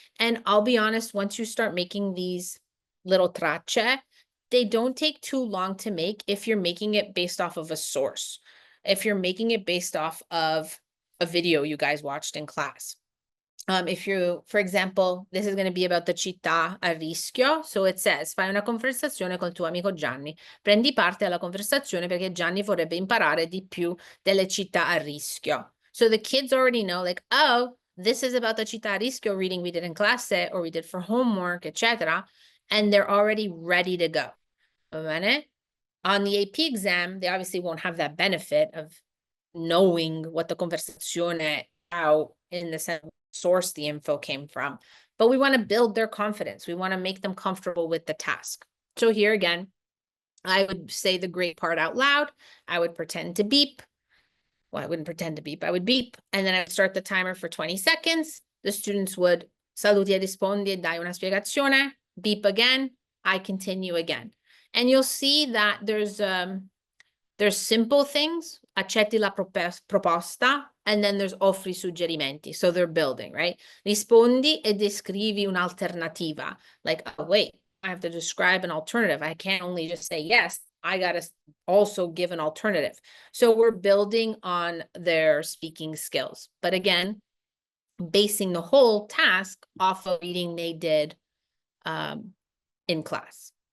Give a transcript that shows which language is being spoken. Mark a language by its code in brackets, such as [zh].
[en] And I'll be honest, once you start making these little tracce, they don't take too long to make if you're making it based off of a source. If you're making it based off of a video you guys watched in class. If you, for example, this is going to be about the città a rischio. So it says, [it] fai una conversazione col tuo amico Gianni. Prendi parte alla conversazione perché Gianni vorrebbe imparare di più delle città a rischio. [en] So the kids already know, like, oh, this is about the città a rischio reading we did in classe or we did for homework, etc. And they're already ready to go. On the AP exam, they obviously won't have that benefit of knowing what the conversazione out in the sense source the info came from, but we want to build their confidence. We want to make them comfortable with the task. So here again, I would say the great part out loud. I would pretend to beep. Well, I wouldn't pretend to beep. I would beep, and then I'd start the timer for 20 seconds. The students would [it] saluti e rispondi e dai una spiegazione. [en] Beep again. I continue again. And you'll see that there's simple things, [it] accetti la proposta, [en] and then there's [it] offri suggerimenti. [en] So they're building, right? [it] Rispondi e descrivi un'alternativa. [en] Like, oh, wait, I have to describe an alternative. I can't only just say yes. I got to also give an alternative. So we're building on their speaking skills. But again, basing the whole task off of reading they did in class.